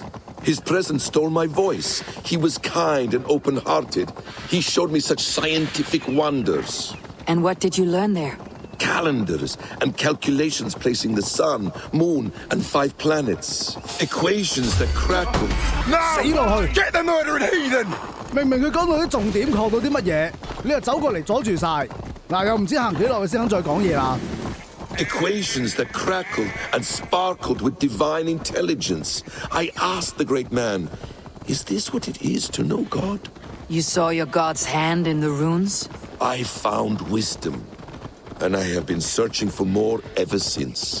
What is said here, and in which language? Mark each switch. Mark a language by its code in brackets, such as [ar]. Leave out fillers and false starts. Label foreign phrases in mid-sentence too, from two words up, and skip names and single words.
[en] His presence stole my voice. He was kind and open-hearted. He showed me such scientific wonders. And what did you learn there? Calendars and calculations placing the sun, moon, and 5 planets. Equations that crackle. [yue] 死落去 [en] Get the murdering heathen! [yue] 明明佢講到啲重點，學到啲乜嘢，你又走過嚟阻住晒。嗱，又唔知行幾耐佢先肯再講嘢啦。 [en] Equations that crackled and sparkled with divine intelligence. I asked the great man, is this what it is to know God? You saw your god's hand in the runes? I found wisdom, and I have been searching for more ever since.